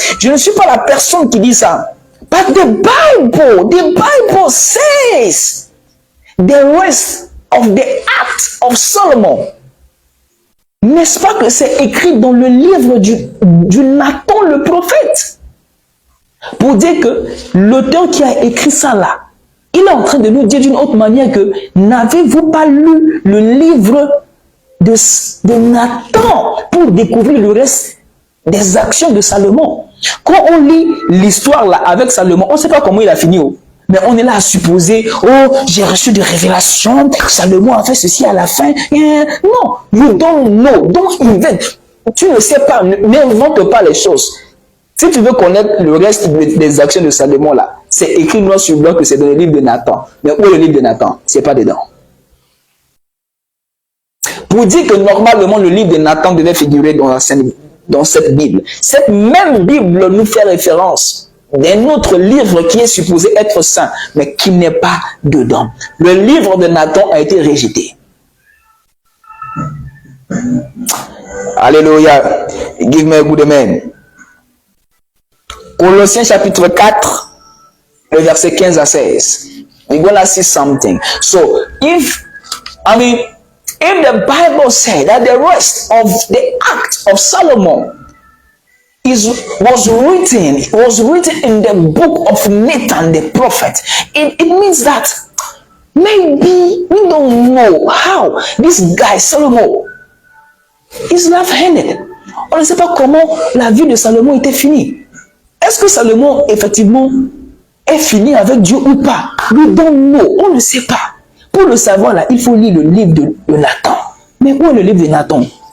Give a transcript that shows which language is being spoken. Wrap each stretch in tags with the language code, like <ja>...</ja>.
<fr>Je ne suis pas la personne qui dit ça.</fr> <en>But the Bible says the rest of the Acts of Solomon.</en> <fr>N'est-ce pas que c'est écrit dans le livre du Nathan le prophète? Pour dire que l'auteur qui a écrit ça là, il est en train de nous dire d'une autre manière que n'avez-vous pas lu le livre de Nathan pour découvrir le reste des actions de Salomon? Quand on lit l'histoire là avec Salomon, on ne sait pas comment il a fini. Mais on est là à supposer, oh, j'ai reçu des révélations, Salomon a fait ceci à la fin.</fr> <en>Non, you don't know, don't invent.</en> <fr>Tu ne sais pas, n'invente pas les choses. Si tu veux connaître le reste des actions de Salomon là, c'est écrit noir sur blanc que c'est dans le livre de Nathan. Mais où est le livre de Nathan? C'est pas dedans. Pour dire que normalement le livre de Nathan devait figurer dans cette Bible. Cette même Bible nous fait référence d'un autre livre qui est supposé être saint, mais qui n'est pas dedans. Le livre de Nathan a été rejeté. Alléluia. Give me a good amen. Colossiens chapitre 4, le verset 15 à 16.</fr> <en>We're gonna see something. So, if the Bible said that the rest of the Acts of Solomon was written in the book of Nathan the prophet, it means that maybe we don't know how this guy Solomon is left-handed.</en> <fr>On ne sait pas comment la vie de Salomon était finie. Est-ce que Salomon effectivement est fini avec Dieu ou pas? We don't know. On ne sait pas. Pour le savoir là, il faut lire le livre de Nathan. Mais où est le livre de Nathan?</fr>